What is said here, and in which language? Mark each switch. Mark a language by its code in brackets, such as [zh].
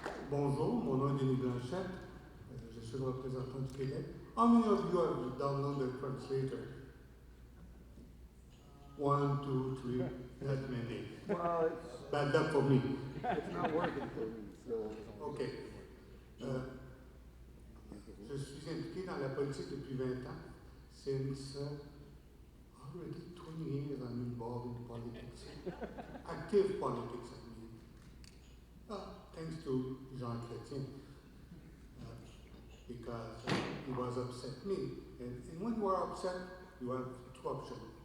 [fr] Bonjour, mon nom est Denis Blanchette. Je suis le représentant du Québec. [en] How many of you have downloaded the translator? 1, 2, 3, that many. Well, Bad luck for me. it's not working for me, so. Okay. [fr] Je suis impliqué dans la politique depuis 20 ans. [en] Since already 20 years I'm involved in politics. Active politics, I mean. Thanks to Jean Chrétien. Because he was upset me. And when you are upset, you have 2 options.